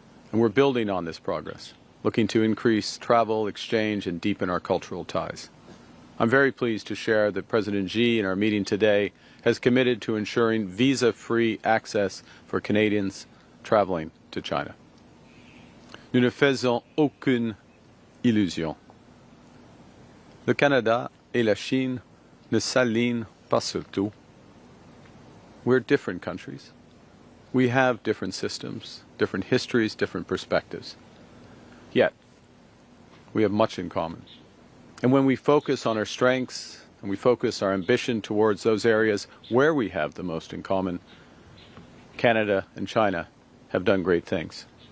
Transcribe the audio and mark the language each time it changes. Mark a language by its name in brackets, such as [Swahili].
[English] And we're building on this progress, looking to increase travel, exchange, and deepen our cultural ties. I'm very pleased to share that President Xi, in our meeting today, has committed to ensuring visa-free access for Canadians traveling to China. [French] Nous ne faisons aucune illusion. Le Canada et la Chine ne s'alignent pas sur tout. [English] We're different countries. We have different systems, different histories, different perspectives. Yet, we have much in common. And when we focus on our strengths and we focus our ambition towards those areas where we have the most in common, Canada and China have done great things.